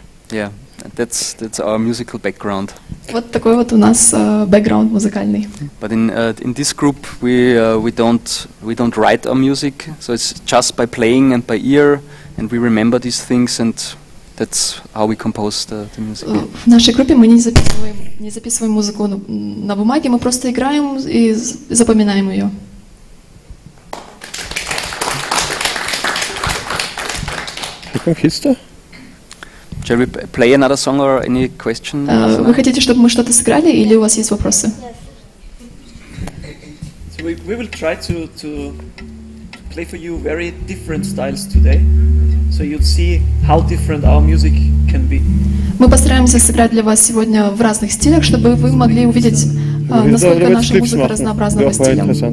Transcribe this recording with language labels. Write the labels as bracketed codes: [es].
[en] Yeah, that's our musical background. [ru] Вот такой вот у нас бэкграунд музыкальный. [en] But in this group we don't write our music, so it's just by playing and by ear, and we remember these things, and that's how we compose the music. [ru] В нашей группе мы не записываем музыку на бумаге, мы просто играем и запоминаем ее. [en] Reconquista? Shall we play another song or any question? [ru] Вы хотите, чтобы мы что-то сыграли, или у вас есть вопросы? [en] So we will try to play for you very different styles today, so you'll see how different our music can be. [ru] Мы постараемся сыграть для вас сегодня в разных стилях, чтобы вы могли увидеть, насколько наша музыка разнообразна по стилям.